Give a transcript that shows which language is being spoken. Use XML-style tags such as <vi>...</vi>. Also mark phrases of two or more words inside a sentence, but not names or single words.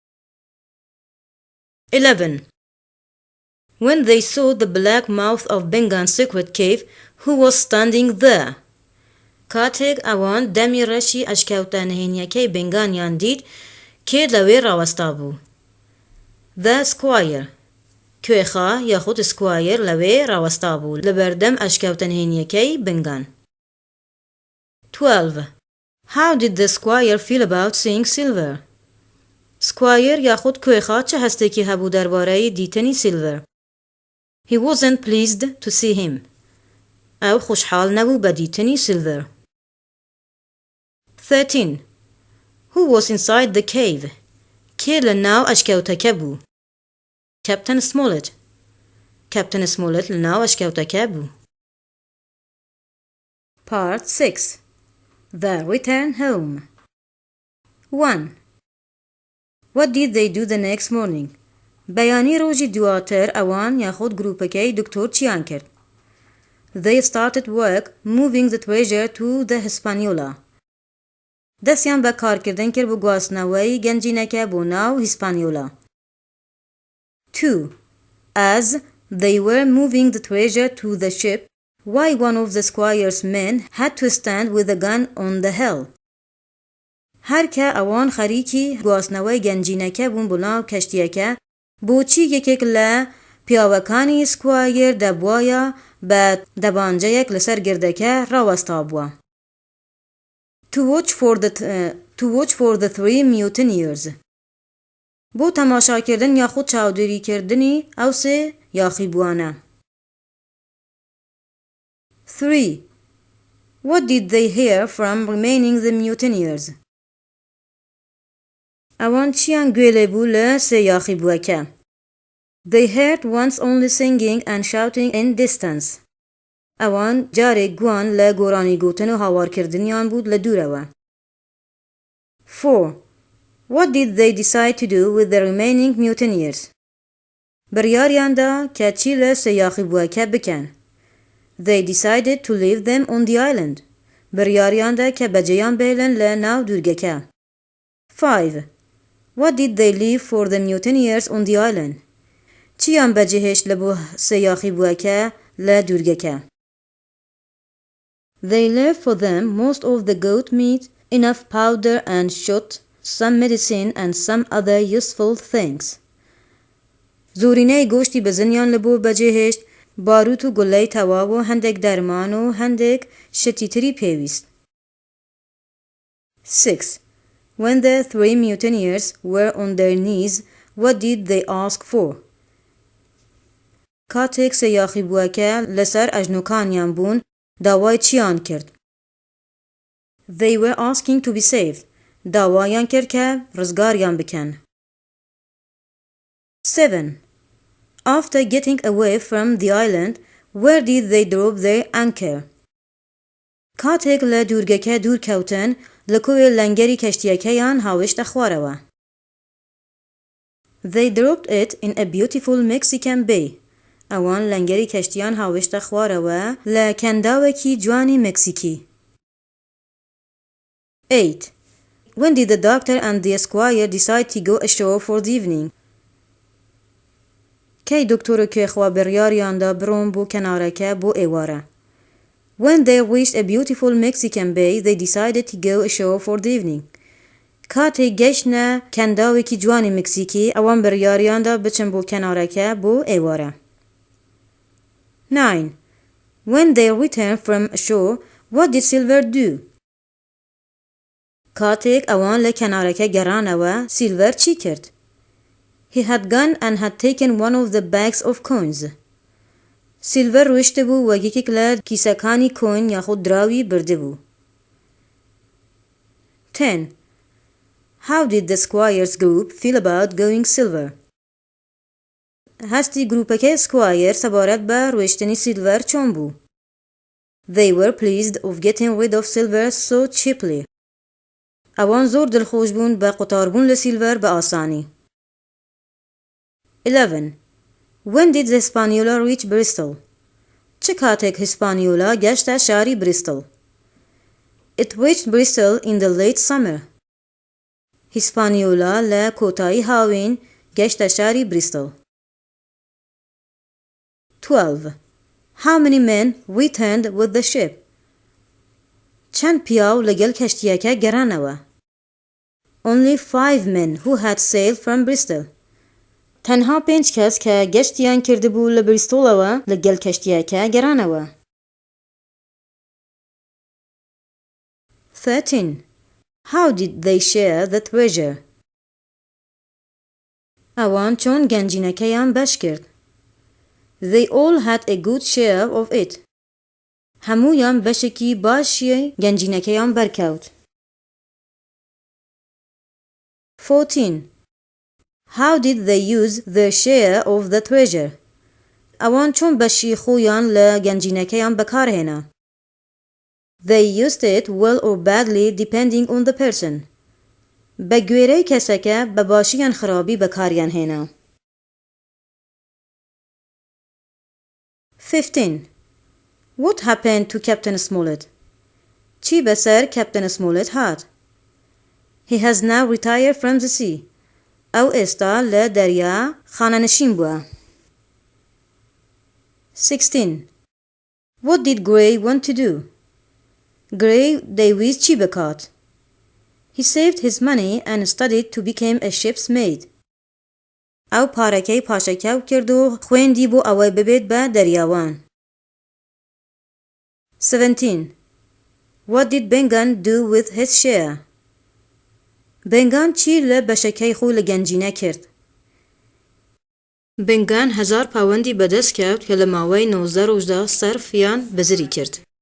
<en>11. When they saw the black mouth of Bengan's secret cave, who was standing there?</en> <ckb>کاتێک ئەوان دەمی ڕەشی ئەشکەوتە نهێنیەکەی بنگانیان دید کێ لەوێ ڕاوەستا بوو؟</ckb> <en>The squire.</en> <ckb>کوێخا یاخود سکوایر لەوێ ڕاوەستا بوو لەبەردەم ئەشکەوتنهێنیەکەی بنگان.</ckb> <en>12. How did the squire feel about seeing Silver?</en> <ckb>سکوایر یاخود کوێخا چه هەستێکی هەبوو دەربارەی دیتنی سیلڤەر؟</ckb> <en>He wasn't pleased to see him.</en> <ckb>ئەو خۆشحاڵ نەبوو بە دیتنی سیلڤەر.</ckb> <en>13. Who was inside the cave?</en> <ckb>کێ لە ناو ئەشکەوتەکە بوو؟ Captain Smollett. Captain Smollett لە ناو ئەشکەوتەکە بوو.</ckb> <en>Part 6. The return home. 1. What did they do the next morning?</en> <ckb>بەیانی ڕۆژی دواتر ئەوان یاخود گروپەکەی دکتۆر چیان کرد؟</ckb> <en>They started work moving the treasure to the Hispaniola.</en> <ckb>دەستیان بە کارکردن کرد بۆ گواستنەوەی گەنجینەکە بۆ ناو هیسپانیۆلا.</ckb> <en>2. As they were moving the treasure to the ship, why one of the squire's men had to stand with a gun on the hill.</en> <ckb>هەرکە ئەوان خەریکی گواستنەوەی گەنجینەکە بوون بۆ ناو کەشتیەکە، بۆچی یەکێک لە پیاوەکانی سکوایر دەبوایە بە دەبانجەیەک لەسەر گردەکە ڕاوەستا بووە.</ckb> <en>To watch for the 3 mutineers.</en> <ckb>بۆ تەماشاکردن یاخود چاودێریکردنی ئەو سێ یاخیبووانە.</ckb> <en>3. What did they hear from remaining the mutineers?</en> <ckb>ئەوان چیان گوێ لێبوو لە سێ یاخیبووەکە؟</ckb> <en>They heard once only singing and shouting in distance.</en> <ckb>ئەوان جارێک گوان لە گۆرانی گوتن و هاوارکردنیان بود لە دوورەوە.</ckb> <en>4. What did they decide to do with the remaining mutineers?</en> <ckb>بڕیاریاندا کە چی لە سێ یاخیبووەکە بکەن.</ckb> <en>They decided to leave them on the island.</en> <ckb>بڕیاریاندا کە بەجێیان بێڵن لە ناو دوورگەکە.</ckb> <en>5. What did they leave for the mutineers on the island?</en> <ckb>چیان بەجێهێشت لە بۆ سێ یاخیبووەکە لە دوورگەکە؟</ckb> <en>They left for them most of the goat meat, enough powder and shot, some medicine and some other useful things.</en> <ckb>زۆرینەی گۆشتی بەزنیان لە بۆ بەجێهێشت، باروت و گولەی تەواو و هەندێک دەرمان و هەندێک شتی تری پێویست.</ckb> <en>6. When the 3 mutineers were on their knees, what did they ask for?</en> <ckb>کاتێک سێ یاخیبووەکە لەسەر ئەژنۆکانیان بوون، داوای چیان کرد؟</ckb> <en>They were asking to be saved.</en> <ckb>داوایان کرد کە ڕزگاریان بکەن.</ckb> <en>7. After getting away from the island, where did they drop their anchor?</en> <ckb>کاتێک لە دوورگەکە دوور کەوتن، لە کۆوێ لەنگەری کەشتیەکەیان هاوێشتە خوارەوە.</ckb> <en>They dropped it in a beautiful Mexican bay.</en> <ckb>ئەوان لەنگەری کەشتیان هاوێشتە خوارەوە لە کەنداوێکی جوانی مەکسیکی.</ckb> <en>8. When did the doctor and the squire decide to go ashore for the evening?</en> <ckb>کەی دکتۆر و کوێخوا بڕیاریاندا بڕۆن بۆ کەنارەکە بۆ ئێوارە؟</ckb> <en>When they reached a beautiful Mexican bay, they decided to go ashore for the evening.</en> <ckb>کاتێک گەیشتنە کەنداوێکی جوانی مکسیکی، ئەوان بڕیاریاندا بچن بۆ کەنارەکە بۆ ئێوارە.</ckb> <en>9. When they returned from ashore, what did Silver do?</en> <ckb>کاتێک ئەوان لە کەنارەکە گەڕانەوە، سیلڤەر چی کرد؟</ckb> <en>He had gone and had taken one of the bags of coins.</en> <ckb>سیلڤەر ڕۆیشتە بوو و یەکێک لە کیسەکانی کۆین یاخود دراوی برده بوو.</ckb> <en>10. How did the squire's group feel about going silver?</en> <ckb>هەستی گروپەکەی سکوایر سەبارەت بە ڕۆیشتنی سیلڤەر چۆن بوو؟</ckb> <en>They were pleased of getting rid of silver so cheaply.</en> <ckb>ئەوان زۆر دڵخۆش بوون بە قوتاربوون لە سیلڤەر بە ئاسانی.</ckb> <en>11. When did the Hispaniola reach Bristol?</en> <ckb>چه کاتێک هیسپانیۆلا گەشتە شاری بریستڵ؟</ckb> <en>It reached Bristol in the late summer.</en> <ckb>هیسپانیۆلا لە کۆتایی هاوین گەشتە شاری بریستڵ.</ckb> <en>12. How many men returned with the ship?</en> <ckb>چەند پیاو لەگەڵ کەشتیەکە گەڕانەوە؟</ckb> <en>Only 5 men who had sailed from Bristol.</en> <ckb>تەنها 5 کەس کە گەشتیان کردبوو لە بریستۆڵەوە لەگەڵ کەشتیەکە گەڕانەوە.</ckb> <en>13. How did they share the treasure?</en> <ckb>ئەوان چۆن گەنجینەکەیان بەش کرد.</ckb> <en>They all had a good share of it.</en> <ckb>هەموویان بەشێکی باشی گەنجینەکەیان بەرکەوت.</ckb> <en>14. How did they use their share of the treasure?</en> <ckb>ئەوان چۆن بەشی خۆیان لە گەنجینەکەیان بەکارهێنا.</ckb> <en>They used it well or badly depending on the person.</en> <ckb>بە گوێرەی کەسەکە بە باشیان خراپی بەکاریان هێنا.</ckb> <en>15. What happened to Captain Smollett?</en> <ckb>چی بەسەر Captain Smollett هات.</ckb> <en>He has now retired from the sea.</en> <ckb>ئەو ئێستا لە دەریا خانەنشین بووە.</ckb> <en>16. What did Gray want to do?</en> <ckb>Gray دەیویست چی بکات.</ckb> <en>He saved his money and studied to become a ship's mate.</en> <ckb>ئەو پارەکەی پاشەکەو کرد و خوێندی بۆ ئەوەی ببێت بە دەریاوان.</ckb> <en>17. What did Bengan do with his share?</en> <ckb>بنگان چی لە بەشەکەی خۆی لە گەنجینە کرد. بنگان 1000 پاوەندی بەدەست کەوت کە لە ماوەی 19 ڕۆژدا سەرفیان بەزری کرد.</ckb>